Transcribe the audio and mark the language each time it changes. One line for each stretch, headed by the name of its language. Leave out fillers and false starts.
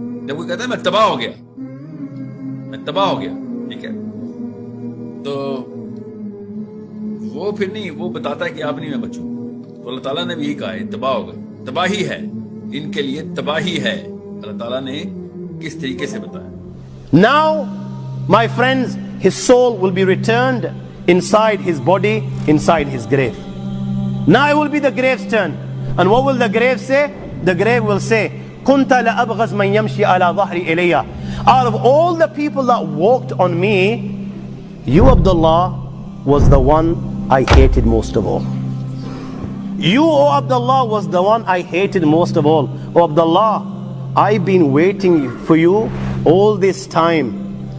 Hindi: जब कोई कहता है मैं तबाह हो गया, ठीक है, तो वो फिर नहीं, वो बताता है कि आप नहीं, मैं बचूं। तो अल्लाह ताला ने भी यही कहा है, तबाह हो गए, तबाही है इनके लिए, तबाही है। अल्लाह ताला ने किस तरीके से बताया।
English: Now, my friends, his soul will be returned inside his body, inside his grave. Now it will be the grave's turn. And what will the grave say? The grave will say,
Arabic: كنت لأبغز من يمشي على ظهري إلي.
English: Out of all the people that walked on me, you, Abdullah, was the one I hated most of all. You, O Abdullah, was the one I hated most of all. O Abdullah, I've been waiting for you all this time.